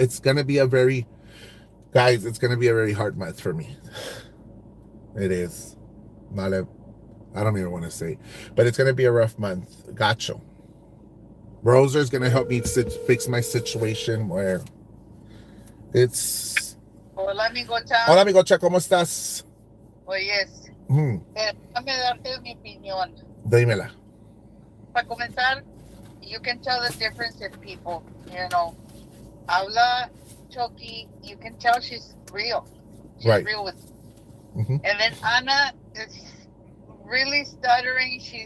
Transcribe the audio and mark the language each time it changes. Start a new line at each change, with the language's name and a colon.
English: It's going to be a very hard month for me. It is. I don't even want to say. But it's going to be a rough month. Gacho. Rosa's going to help me fix my situation where it's...
Spanish: Hola, amigocha. Hola, amigocha. ¿Cómo estás? Oyes, déjame darte mi opinión. Dímela.
English: Para comenzar, you can tell the difference in people, you know. Habla Chucky, you can tell she's real. She's Right. real with. Mm-hmm. And then Anna is really stuttering.